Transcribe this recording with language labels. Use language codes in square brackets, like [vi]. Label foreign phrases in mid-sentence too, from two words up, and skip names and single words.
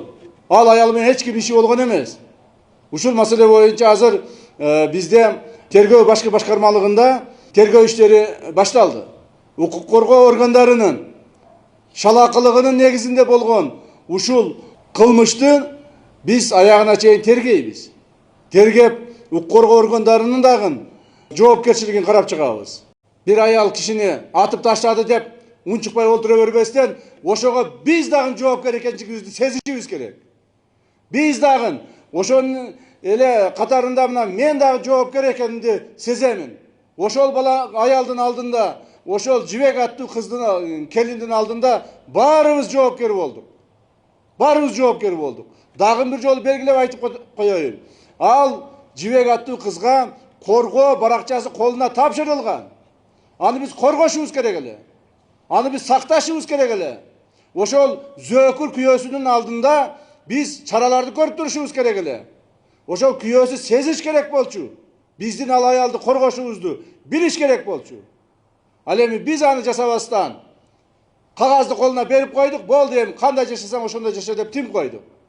[ky] Ал аял менен эч ким иши болгон эмес. Ушул маселе боюнча азыр бизде тергөө башкы башкармалыгында тергөө иштери башталды. Укук коргоо органдарынын шалакылыгынын негизинде болгон ушул кылмышты биз аягына чейин тергейбиз. Тергеп, укук коргоо органдарынын дагы жоопкерчилигин карап чыгабыз. Бир аял кишини атып таштады дейип үнчукпай отура бермесинен ошого биз дагын жоопкер экенчигибизди сезишибиz керек. Биз дагын ошонун эле катарында мына мен дагы жоопкер экенимди сеземин. Ошол бала аялдын алдында, ошол Жибек аттуу кыздын келиндин алдында баарыбыз жоопкер болдук. Баарыбыз жоопкер болдук. Дагы бир жолу белгилеп айтып коеюн. Ал Жибек аттуу кызга коргоо баракчасы колуна тапшырылган. Аны биз коргошубуз керек эле. Аны biz сакташыбыз керек эле. Ошол зөөкүр күйөөсүнүн алдында biz чараларды көрүп турушубуз керек эле. Ошол күйөөсү сезиш керек болчу. Биздин ал аялды коргошубузду билиш керек болчу. Ал эми biz аны жасабастан кагазды колуна берип койдук, болду эми кандай жашасаң ошондой жаша деп тим койдук.